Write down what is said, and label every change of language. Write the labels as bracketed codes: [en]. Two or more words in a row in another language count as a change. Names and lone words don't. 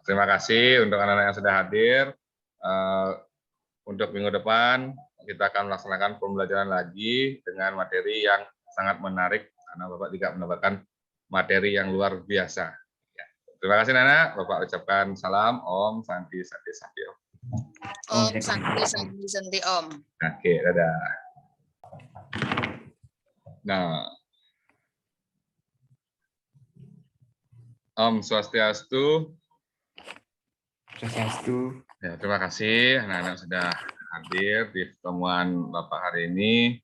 [id] Terima kasih untuk anak-anak yang sudah hadir. Untuk minggu depan, kita akan melaksanakan pembelajaran lagi dengan materi yang sangat menarik, karena Bapak juga mendapatkan materi yang luar biasa. Ya. Terima kasih, Nana. Bapak ucapkan salam, [ban] Om, Santi, Santi, Santi, Om. Om, santi, Om. [id] Oke, dadah. Nah, [ban] Om Swastiastu. Swastiastu. [id] Ya, terima kasih anak-anak sudah hadir di pertemuan Bapak hari ini.